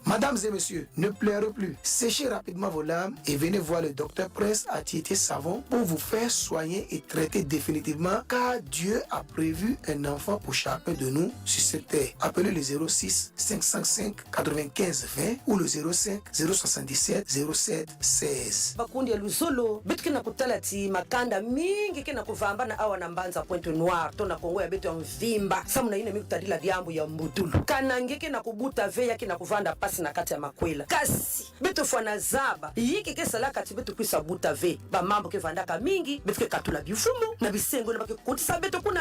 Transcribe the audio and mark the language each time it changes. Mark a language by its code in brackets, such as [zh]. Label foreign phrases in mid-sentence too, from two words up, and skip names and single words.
[fr] Mesdames et messieurs, ne pleurez plus. Séchez rapidement vos larmes et venez voir le docteur Prince Attiété Savon pour vous faire soigner et traiter définitivement car Dieu a prévu un enfant pour chacun de nous sur cette terre. Appelez le 06 505 95 20 ou le 05 077 07 16. [ktu] Bakundi ya luzolo bitu na kutalati makanda mingi kena kuvamba na awa na mbanza Pointe Noire to na Kongo ya betu ya mvimba samu na ine mikutadila diambu ya mbutulu kana ngeke na kubuta veya kena kuvanda pasi na kati ya makwela kasi betu fwana zaba yiki kesa la kati betu kwisa buta ve ba mambo ke vandaka mingi betu ke katula bifumu na bisengo na bake kutisa betu kuna